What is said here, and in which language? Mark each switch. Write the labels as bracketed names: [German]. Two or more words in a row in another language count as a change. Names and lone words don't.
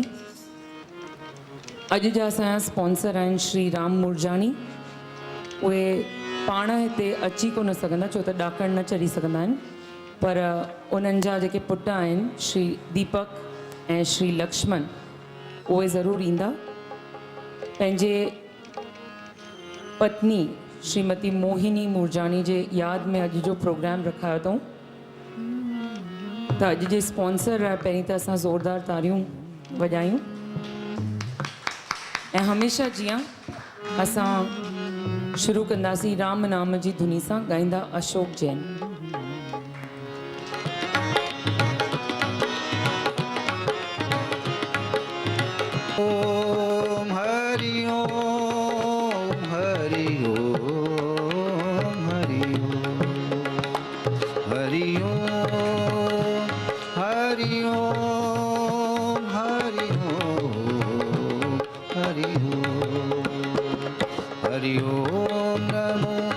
[Sindhi] अॼु जा असांजा स्पॉन्सर आहिनि श्री राम मुरजानी। उहे पाण हिते अची कोन सघंदा छो त ॾाकण न चढ़ी सघंदा आहिनि, पर उन्हनि जा जेके पुट आहिनि श्री दीपक ऐं श्री लक्ष्मण उहे ज़रूरु ईंदा। पंहिंजे पत्नी श्रीमती मोहिनी मुरजानी जे यादि में अॼु जो प्रोग्राम रखायो अथऊं। त अॼु जे स्पॉन्सर आहे, पहिरीं त असां ज़ोरदार तारियूं वॼायूं ऐं हमेशह जीअं असां शुरू कंदासीं राम नाम जी धुनी सां ॻाईंदा अशोक जैन। [Sanskrit] ओम हरि ओम हरि ओम हरि ओम हरि ओम हरि ओम हरि ओम हरि ओम हरि ओम नमो